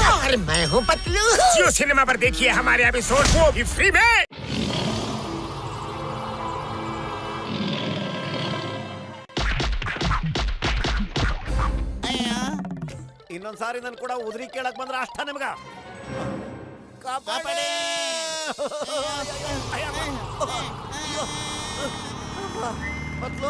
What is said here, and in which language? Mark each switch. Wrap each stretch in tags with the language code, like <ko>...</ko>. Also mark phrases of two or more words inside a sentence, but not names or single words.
<hi>और मैं हूँ पतलू। जियो सिनेमा पर देखिए हमारे एपिसोड वो भी फ्री में।</hi> <kn>ಇನ್ನೊಂದ್ಸಾರಿ ನನ್ ಕೂಡ ಉದ್ರಿ ಕೇಳಕ್ ಬಂದ್ರ ಅಷ್ಟ ನಿಮ್ಗ ಕಾಪಾಡಿ. ಪತ್ಲು</kn>